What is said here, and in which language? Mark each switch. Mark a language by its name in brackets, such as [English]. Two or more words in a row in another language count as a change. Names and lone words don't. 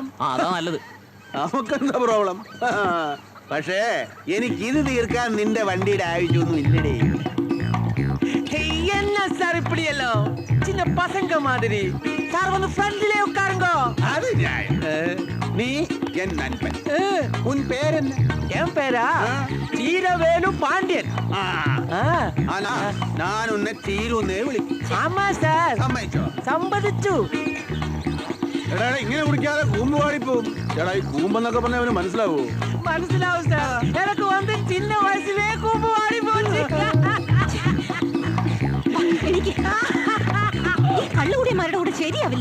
[Malayalam] അതാ നല്ലത്. നമുക്കെന്താ പ്രോബ്ലം? പക്ഷേ എനിക്ക് ഇത് തീർക്കാൻ നിന്റെ വണ്ടിയുടെ ആവശ്യമൊന്നും ഇല്ലടേ. [Tamil] என்ன சார் இப்படியല്ലോ? சின்ன பசங்க மாதிரி. சார் வந்து ஃப்ரெண்ட்லயே உட்காருங்க. அது நியாயம். நீ என் நண்பன். உன் பேர் என்ன? என் பேரா சீரவேலு பாண்டியன். ஆனா நான் உன்னை சீருன்னே விളിക്കും. ஆமா சார். [Malayalam] സമ്മതിച്ചോ? സമ്മതിച്ചു. എടാ, ഇങ്ങനെ കുടിക്കാതെ കൂമ്പ് പാടിപ്പോവും. ചേട്ടാ, ഈ കൂമ്പെന്നൊക്കെ പറഞ്ഞ അവന് മനസ്സിലാവൂ? മനസ്സിലാവും സാർ. എനിക്ക് വന്ന് ചിന്ന വയസ്സിലേ കൂമ്പ് പാടി പോയി. എനിക്ക് ഈ കള്ളുകൂടിയന്മാരുടെ കൂടെ ശരിയാവില്ല.